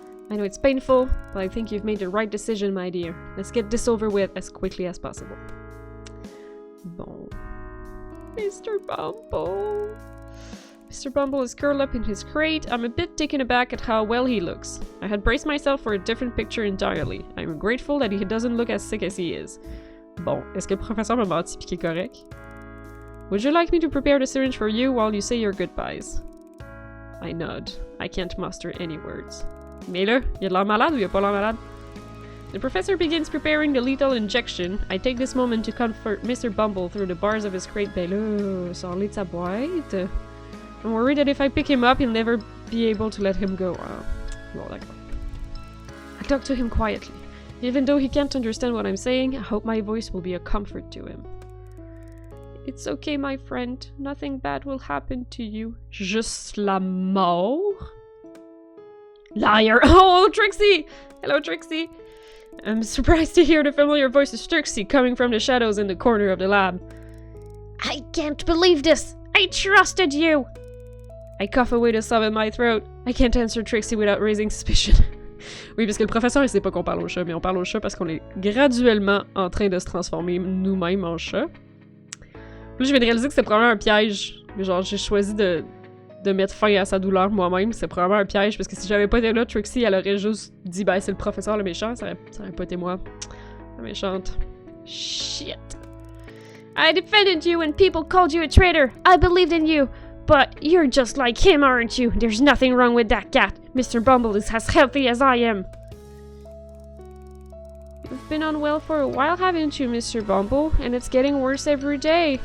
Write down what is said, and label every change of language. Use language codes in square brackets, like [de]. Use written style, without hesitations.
[en] I know it's painful, but I think you've made the right decision, my dear. Let's get this over with as quickly as possible. Bon. Mr. Bumble. Mr. Bumble is curled up in his crate. I'm a bit taken aback at how well he looks. I had braced myself for a different picture entirely. I'm grateful that he doesn't look as sick as he is. [fr] Bon, est-ce que le professeur m'a menti pis qu'il est correct? [en] Would you like me to prepare the syringe for you while you say your goodbyes? I nod. I can't muster any words. [fr] Mais là, il a de l'air malade ou il a pas l'air malade? [en] The professor begins preparing the lethal injection. I take this moment to comfort Mr. Bumble through the bars of his crate. [fr] Ben là, sans lit de sa boîte. [en] I'm worried that if I pick him up, he'll never be able to let him go. [fr] Bon, d'accord. [en] I talk to him quietly. Even though he can't understand what I'm saying, I hope my voice will be a comfort to him. It's okay, my friend. Nothing bad will happen to you. [fr] Juste la mort? Liar! [en] Oh, Trixie! Hello, Trixie! I'm surprised to hear the familiar voice of Trixie coming from the shadows in the corner of the lab. I can't believe this! I trusted you! I cough away the sob in my throat. I can't answer Trixie without raising suspicion. [fr] Oui, parce que le professeur, il sait pas qu'on parle au chat, mais on parle au chat parce qu'on est graduellement en train de se transformer nous-mêmes en chat. Puis je viens de réaliser que c'est probablement un piège. Mais genre, j'ai choisi de mettre fin à sa douleur moi-même. C'est probablement un piège, parce que si j'avais pas été là, Trixie, elle aurait juste dit « Ben, c'est le professeur le méchant », ça aurait pas été moi. La méchante. Shit. [en] I defended you when people called you a traitor. I believed in you. But you're just like him, aren't you? There's nothing wrong with that cat. Mr. Bumble is as healthy as I am. You've been unwell for a while, haven't you, Mr. Bumble? And it's getting worse every day.